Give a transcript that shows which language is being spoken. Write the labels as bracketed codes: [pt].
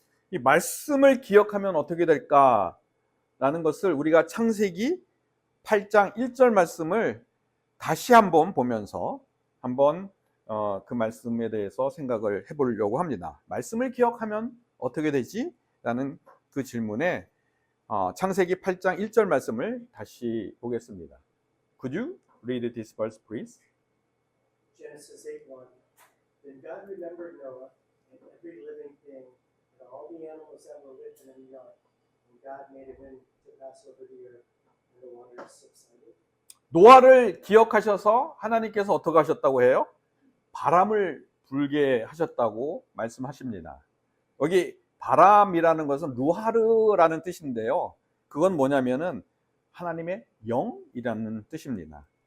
[ko] 이 말씀을 기억하면 어떻게 될까라는 것을 우리가 창세기 8장 1절 말씀을 다시 한번 보면서 한번 그 말씀에 대해서 생각을 해보려고 합니다. 말씀을 기억하면 어떻게 되지? 라는 그 질문에 창세기 8장 1절 말씀을 다시 보겠습니다. [en] Could you read this verse, please? Genesis 8:1. Then God remembered Noah and every living thing and all the animals that were with him in the ark. And God made a wind to pass over the earth, and the waters subsided. [ko] 노아를 기억하셔서 하나님께서 어떻게 하셨다고 해요? 바람을 불게 하셨다고 말씀하십니다. 여기 바람이라는 것은 루하르라는 뜻인데요. 그건 뭐냐면은 하나님의 영이라는 뜻입니다.